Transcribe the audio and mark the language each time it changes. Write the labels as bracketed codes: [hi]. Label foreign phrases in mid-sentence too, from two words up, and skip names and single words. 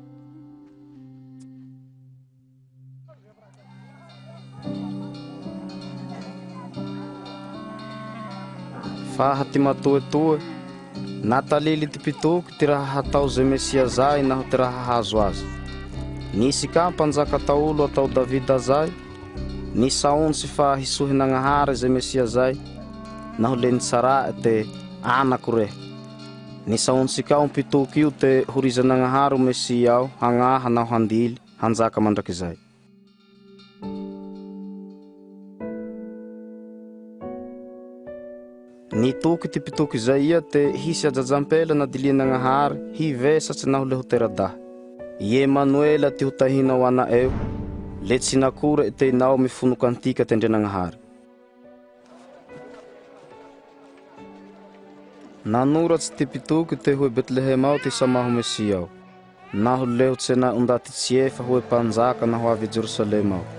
[mg] Faha ty matoetoe, natalily ty pitoky ty raha hatao ze Mesia zay naho ty raha hazo azy. Nisy ka mpanjaka taolo atao Davida zay, nisaonsy fa hisohin'Agnahary ze Mesia zay, naho le nitsara te anako rehe. Nisaonsy ka pitoky io te horizan'Agnahary o Mesia ao, hagnaha naho handily, hanjaka mandrakizay. Nitoky ty pitoky zay ia te hisy ajajampela na dilian'Agnahary, hivesatsy naho le ho teradahy. Ie Manuela ty hotahinao ana eo, le tsy nakore tenao mifono kantika tendren'Agnahary. Nanoratsy ty pitoky te hoe Betlehema ao ty samaho Mesia ao, naho leho tsena undaty tsiefa hoe panjaka naho avy Jerusalema ao.